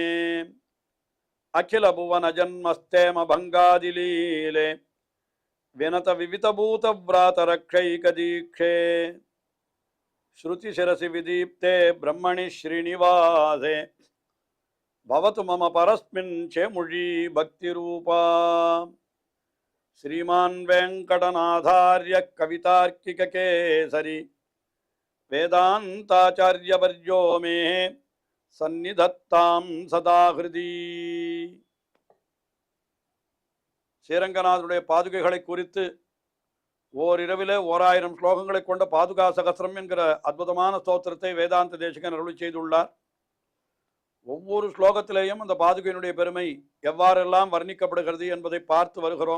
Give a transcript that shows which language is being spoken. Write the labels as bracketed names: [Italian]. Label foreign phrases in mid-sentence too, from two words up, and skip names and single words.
[Sanskrit] अखिल भुवन जन्मस्थेम भङ्गादिलीले विनत विविधभूत व्रात रक्षैक दीक्षे श्रुति शिरसि विदीप्ते ब्रह्मणि श्रीनिवासे भवतु मम परस्मिन् शेमुषी भक्ति रूपा श्रीमान् वेंकटनाथार्य कवितार्किक केसरी वेदांताचार्यवर्यो मे सन्निधत्तां सदा हृदि [Tamil] ஸ்ரீரங்கநாதனுடைய பாதுகைகளை குறித்து ஓரிரவிலே 1000 ஸ்லோகங்களை கொண்ட பாதுகா சகஸ்ரம் என்கிற அற்புதமான ஸ்தோத்திரத்தை வேதாந்த தேசிகன் அருளி செய்துள்ளார். ஒவ்வொரு ஸ்லோகத்திலேயும் அந்த பாதுகையினுடைய பெருமை எவ்வாறெல்லாம் வர்ணிக்கப்படுகிறது என்பதை பார்த்து வருகிறோம்.